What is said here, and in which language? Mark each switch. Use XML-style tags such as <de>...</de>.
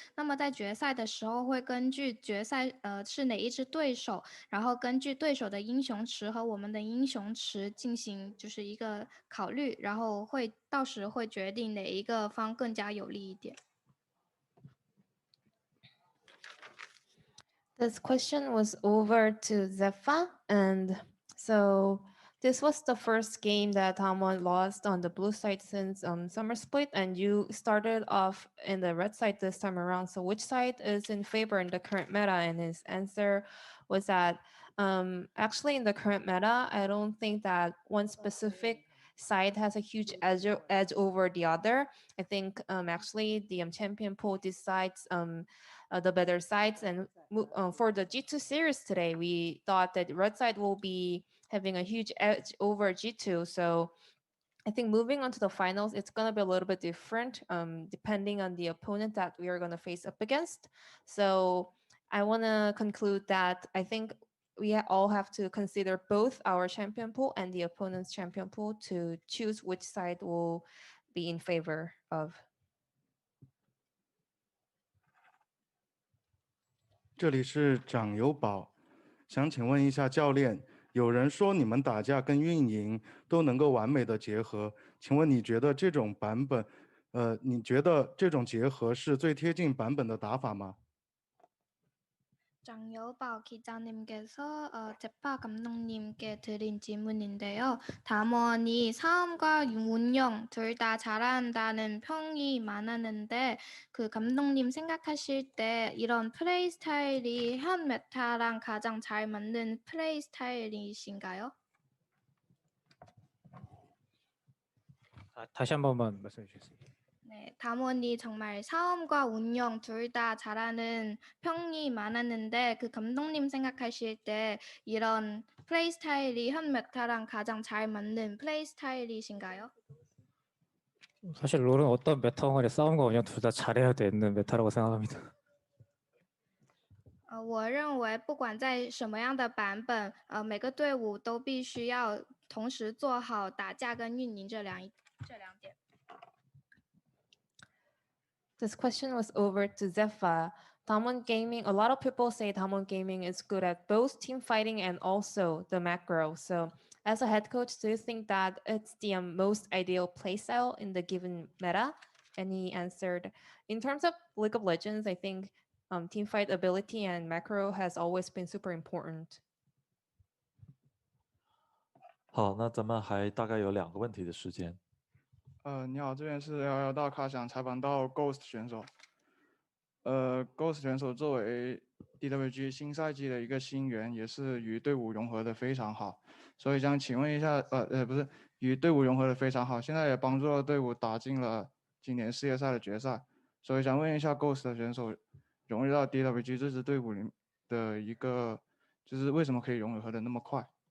<zh>那么在决赛的时候，会根据决赛是哪一支对手，然后根据对手的英雄池和我们的英雄池进行就是一个考虑，然后到时会决定哪一个方更加有利一点。</zh> <en>This question was over to Zepha, and so this was the first game that Damwon lost on the blue side since summer split, and you started off in the red side this time around. So which side is in favor in the current meta? And his answer was that actually in the current meta, I don't think that one specific side has a huge edge over the other. I think actually the champion pool decides the better sides. And for the G2 series today, we thought that red side will be having a huge edge over G2. So I think moving on to the finals, it's going to be a little bit different depending on the opponent that we are going to face up against. So I want to conclude that I think we all have to consider both our champion pool and the opponent's champion pool to choose which side will be in favor of.</en> <zh>这里是长友宝，想请问一下教练，有人说你们打架跟运营都能够完美的结合，请问你觉得这种版本，你觉得这种结合是最贴近版本的打法吗？</zh> <ko>장여bảo 기자님께서 제파 감독님께 드린 질문인데요. 담원이 사업과 운영 둘 다 잘한다는 평이 많았는데 그 감독님 생각하실 때 이런 플레이 스타일이 현 메타랑 가장 잘 맞는 플레이 스타일이신가요? 다시 한 번만 말씀해 주세요. 네, 담원이 정말 사업과 운영 둘 다 잘하는 평이 많았는데 그 감독님 생각하실 때 이런 플레이 스타일이 현 메타랑 가장 잘 맞는 플레이 스타일이신가요? 사실 롤은 어떤 메타 간의 싸움과 운영 둘 다 잘해야 되는 메타라고 생각합니다.</ko> <zh>我认为不管在什么样的版本，每个队伍都必须要同时做好打架跟运营这两点。</zh> <en>This question was over to Zephyr. Damwon Gaming, a lot of people say Damwon Gaming is good at both team fighting and also the macro. So as a head coach, do you think that it's the most ideal playstyle in the given meta? And he answered, in terms of League of Legends, I think team fight ability and macro has always been super important.</en> <zh>好，那咱们还大概有2个问题的时间。你好，这边是11大咖，想采访到 Ghost 选手。Ghost 选手作为 DWG 新赛季的一个新援，也是与队伍融合的非常好，所以想请问一下，不是与队伍融合的非常好，现在也帮助了队伍打进了今年世界赛的决赛，所以想问一下 Ghost 的选手融入到 DWG 这支队伍里的一个，就是为什么可以融合的那么快？</zh>